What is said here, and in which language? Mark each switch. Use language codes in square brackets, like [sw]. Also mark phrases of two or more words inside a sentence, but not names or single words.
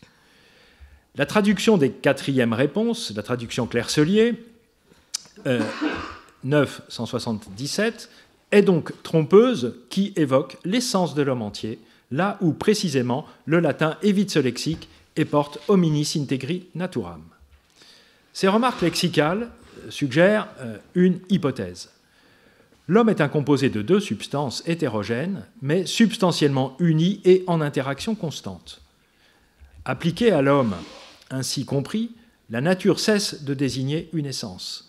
[fr] La traduction des quatrièmes réponses, la traduction Claircelier, 977, est donc trompeuse qui évoque l'essence de l'homme entier, là où précisément le latin évite ce lexique et porte [la] hominis integri naturam. [fr] Ces remarques lexicales suggèrent une hypothèse. L'homme est un composé de deux substances hétérogènes, mais substantiellement unies et en interaction constante. Appliquée à l'homme ainsi compris, la nature cesse de désigner une essence.